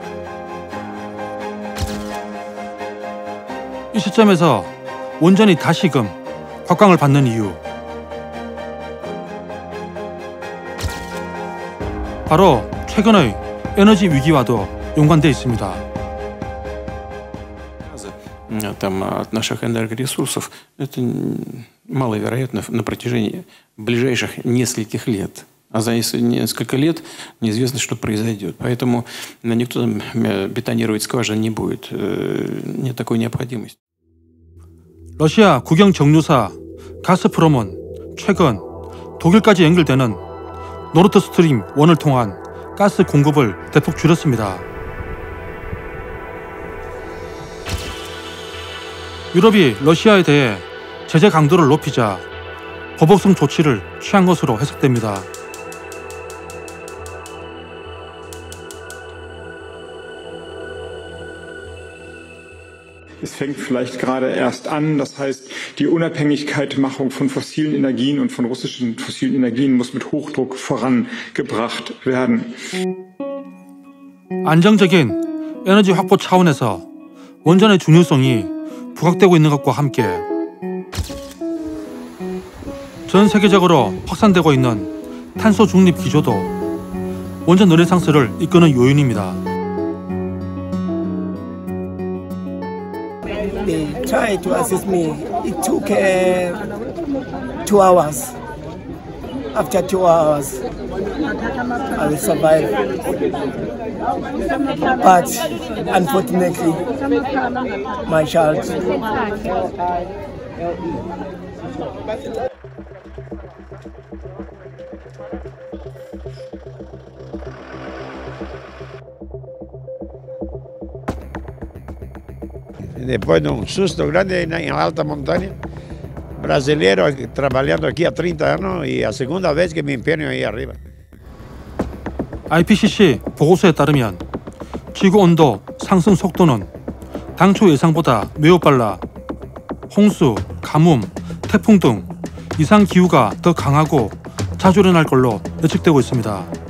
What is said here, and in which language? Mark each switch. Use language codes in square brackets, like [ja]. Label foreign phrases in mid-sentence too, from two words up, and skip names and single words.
[ko] 이 시점에서 원전이 다시금 곽광을 받는 이유, 바로 최근의 에너지 위기와도 연관돼 있습니다. [ru] Там, от наших энергоресурсов, это маловероятно на протяжении ближайших нескольких лет. А за несколько лет неизвестно, что произойдет. Поэтому никто там бетонировать скважины не будет. Нет такой необходимости. [ko] 러시아 국영 정유사 가스프롬은 최근 독일까지 연결되는 노르드 스트림 1을 통한 가스 공급을 대폭 줄였습니다. 유럽이 러시아에 대해 제재 강도를 높이자 보복성 조치를 취한 것으로 해석됩니다. [de] Es fängt vielleicht gerade erst an, das heißt, die Unabhängigkeitmachung von fossilen Energien und von russischen fossilen Energien muss mit Hochdruck vorangebracht werden. [ko] 안정적인 에너지 확보 차원에서 원전의 중요성이 부각되고 있는 것과 함께 전 세계적으로 확산되고 있는 탄소 중립 기조도 원전 르네상스를 이끄는 요인입니다. [en] They tried to assist me. It took 2 hours. After 2 hours, I will survive. But unfortunately, my child. [pt] Depois de um susto grande em alta montanha, brasileiro trabalhando aqui há 30 anos e a segunda vez que me empenho aí arriba. [ko] IPCC 보고서에 따르면 지구 온도 상승 속도는 당초 예상보다 매우 빨라 홍수, 가뭄, 태풍 등 이상 기후가 더 강하고 자주 일어날 걸로 예측되고 있습니다.